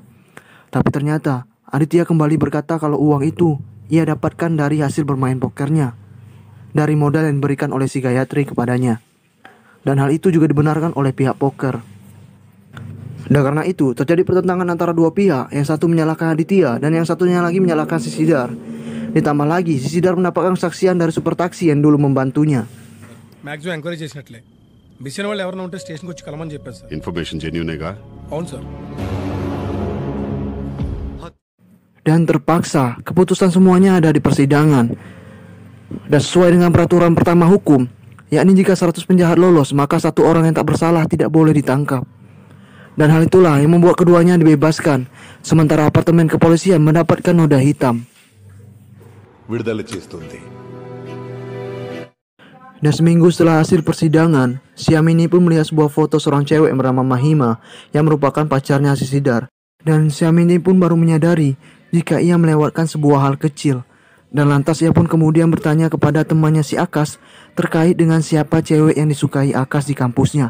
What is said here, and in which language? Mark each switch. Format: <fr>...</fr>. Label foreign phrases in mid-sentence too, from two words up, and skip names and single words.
<id>Tapi ternyata Aditya kembali berkata kalau uang itu ia dapatkan dari hasil bermain pokernya, dari modal yang diberikan oleh si Gayatri kepadanya. Dan hal itu juga dibenarkan oleh pihak poker. Dan karena itu terjadi pertentangan antara dua pihak, yang satu menyalahkan Aditya dan yang satunya lagi menyalahkan si Sidar. Ditambah lagi si Sidar mendapatkan kesaksian dari supir taksi yang dulu membantunya.</id> <en>maximum enquiry</en> <te>చేసినట్లే మిషన్ వాళ్ళు ఎవరైనా ఉంటే స్టేషన్కి వచ్చి కలమని చెప్పారు సార్.</te> <en>information genuinega?</en> <te>అవును సార్.</te> <id>Dan terpaksa keputusan semuanya ada di persidangan. Dan sesuai dengan peraturan pertama hukum, yakni jika 100 penjahat lolos, maka satu orang yang tak bersalah tidak boleh ditangkap. Dan hal itulah yang membuat keduanya dibebaskan, sementara apartemen kepolisian mendapatkan noda hitam.</id> <te>విడుదల చేస్తుంది.</te> <id>Dan seminggu setelah hasil persidangan, si Yamini pun melihat sebuah foto seorang cewek yang bernama Mahima yang merupakan pacarnya si Sidar. Dan si Yamini pun baru menyadari jika ia melewatkan sebuah hal kecil. Dan lantas ia pun kemudian bertanya kepada temannya si Akas terkait dengan siapa cewek yang disukai Akas di kampusnya.</id>